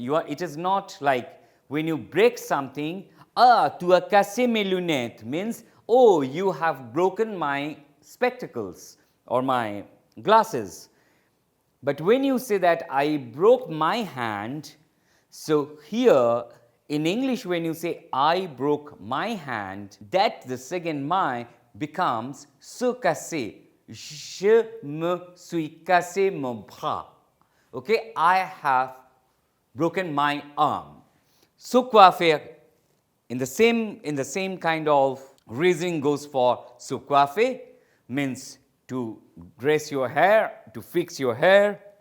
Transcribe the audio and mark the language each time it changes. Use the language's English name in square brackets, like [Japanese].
[English] It is not like when you break something, [French] tu as cassé mes lunettes [English] means, oh, you have broken my spectacles or my glasses. But when you say that I broke my hand, so here in English when you say I broke my hand, that the second my becomes se casser. [French] Je me suis cassé mon bras. [English] Okay, I have broken my arm. Se coiffer, in the same kind of reasoning goes for se coiffer, means to dress your hair, to fix your hair.